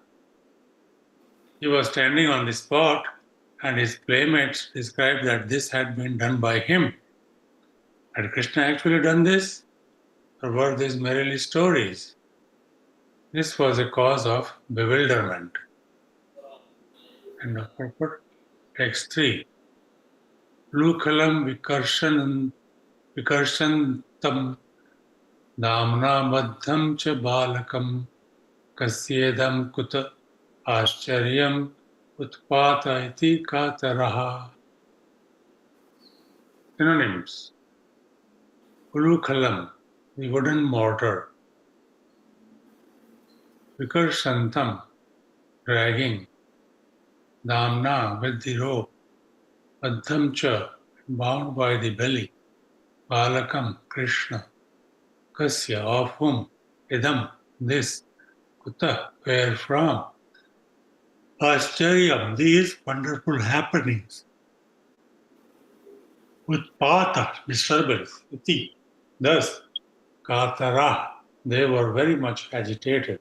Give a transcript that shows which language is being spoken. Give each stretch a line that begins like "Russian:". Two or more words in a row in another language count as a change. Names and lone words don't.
English: He was standing on the spot, and his playmates described that this had been done by him. Had Krishna actually done this? Or were these merely stories? This was a cause of bewilderment. End of purport. Text 3.
Sanskrit: लुखलं विकर्षन्तं दाम्ना मधं च बालकं कस्येदं कुत आश्चर्यम् उत्पात इति कातराः.
English: Synonyms. Ulukhalam, the wooden mortar. Vikarshantam, dragging. Damna, with the rope. Adhamcha, bound by the belly. Balakam, Krishna. Kasya, of whom. Idam, this. Kuta, where from. Ascharyam, these wonderful happenings. Utpata, disturbance. Iti, thus, Katara, they were very much agitated.